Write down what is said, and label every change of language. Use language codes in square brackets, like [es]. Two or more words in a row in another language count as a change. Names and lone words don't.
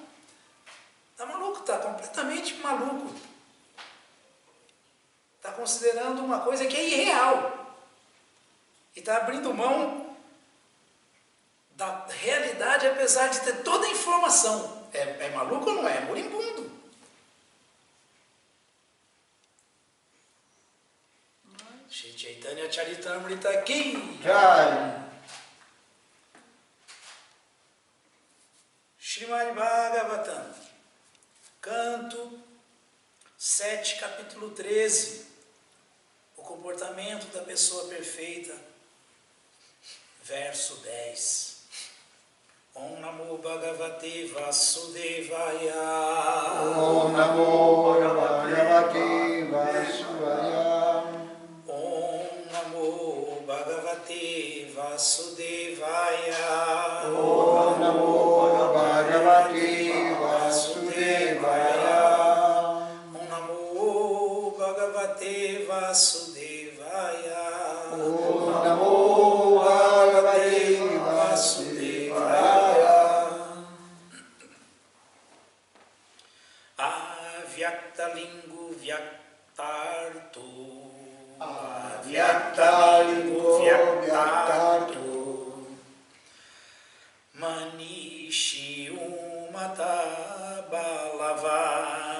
[pt] Está maluco, está completamente maluco. Está considerando uma coisa que é irreal. E está abrindo mão da realidade, apesar de ter toda a informação. É maluco ou não é? É moribundo. Shri Chaitanya Charitamrita aqui. Jai. Srimad Bhagavatam, canto 7, capítulo 13. O comportamento da pessoa perfeita. Verso 10. [sa] Om Namo Bhagavate Vasudevaya. Om Namo Bhagavate Vasudevaya. Om Namo Bhagavate Vasudevaya. Om Namo Bhagavate Vasudevaya. Om Namo Bhagavate Vasudevaya. Om Namo Bhagavate Vasudevaya. Avyaktalingo Vyaktartu. Avyaktalingo Vyaktartu. Manishi Umata Balava.